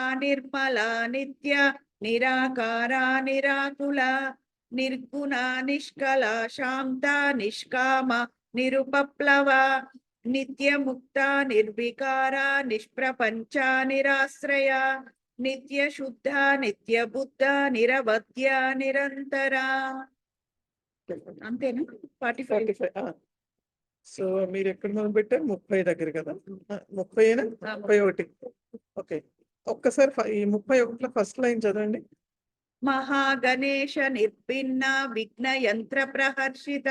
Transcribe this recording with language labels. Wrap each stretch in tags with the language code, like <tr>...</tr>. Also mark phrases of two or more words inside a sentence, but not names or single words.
<sa>निर्मला नित्य निराकारा निराकुला निर्गुणा निष्कला शांता निष्कामा निरुपप्लवा नित्यमुक्ता निर्विकारा निष्प्रपंचा निराश्रया नित्यशुद्धा नित्यबुद्धा निरवध्या निరంతరా అంతేనా 45</sa> <te>సో మీరు ఎక్కడ మొదలు పెట్టారు 30 దగ్గర కదా 30 31 ఓకే ఒక్కసారి ఈ 31లో</te> <en>first line</en> <te>చదవండి</te> <sa>మహాగణేశ నిర్భిన్న విఘ్న యంత్ర ప్రహర్షిత</sa>